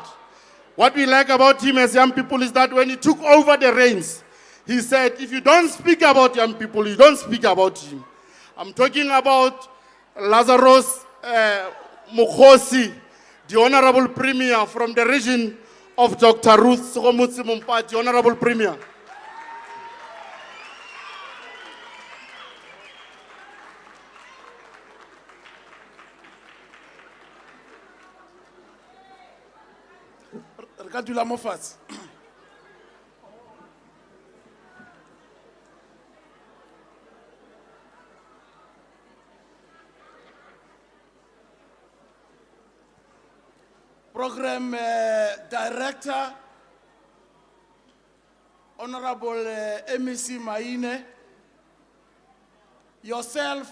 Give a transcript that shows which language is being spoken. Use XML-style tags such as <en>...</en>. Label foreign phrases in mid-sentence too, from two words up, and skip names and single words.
<en>What we like about him as young people is that when he took over the reins, he said, if you don't speak about young people, you don't speak about him. I'm talking about Lazarus Mokhosi, the Honorable Premier from the region of Dr. Ruth Sokomotse Mompati, the Honorable Premier.</en> <tn>Dula mo fatshe.</tn> <en>Program Director, Honorable MEC Maine, yourself</en>